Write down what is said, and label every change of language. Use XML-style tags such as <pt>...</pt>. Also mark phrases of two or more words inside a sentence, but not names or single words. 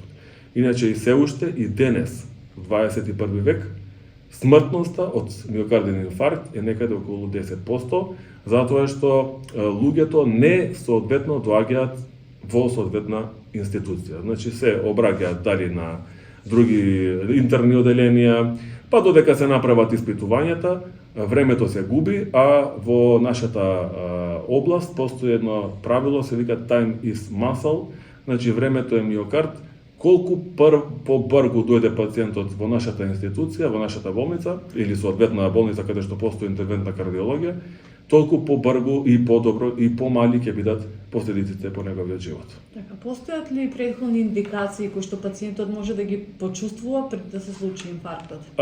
<mk>Иначе и се уште и денес, во 21 век, смртноста од миокарден инфаркт е некаде околу 10%, затоа што луѓето не соодветно доаѓаат во соодветна институција. Значи, се обраќаат дали на други интерни оделенија, па додека се направат испитувањата, времето се губи, а во нашата област постои едно правило, се вика</mk> <en>time is muscle,</en> <mk>значи времето е миокард. Колку побрзо дојде пациентот во нашата институција, во нашата болница, или соодветна болница каде што постои интервентна кардиологија, толку побрзо и подобро и помали ќе бидат последиците по неговиот живот. Така, постојат ли претходни индикации кои што пациентот може да ги почувствува пред да се случи инфарктот?</mk>